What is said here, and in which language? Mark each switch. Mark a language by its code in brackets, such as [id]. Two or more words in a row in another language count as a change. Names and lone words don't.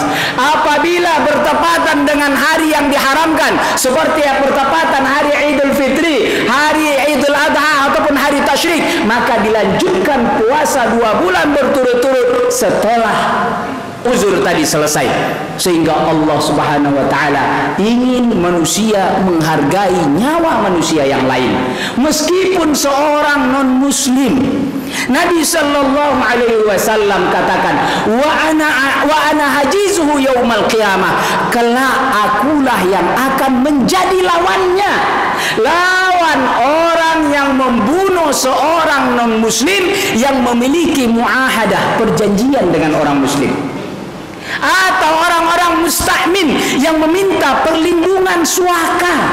[id] Apabila bertepatan dengan hari yang diharamkan, seperti yang bertepatan hari Idul Fitri, hari Idul Adha ataupun hari Tasyrik, maka dilanjutkan puasa 2 bulan berturut-turut setelah uzur tadi selesai. Sehingga Allah [ar] سبحانه وتعالى [id] ingin manusia menghargai nyawa manusia yang lain, meskipun seorang non muslim. Nabi [ar] صلى الله عليه وسلم [id] katakan, [ar] وأنا حاجزه يوم القيامة, [id] kelak akulah yang akan menjadi lawannya, lawan orang yang membunuh seorang non muslim yang memiliki muahadah, perjanjian dengan orang muslim, atau orang-orang musta'min yang meminta perlindungan suaka.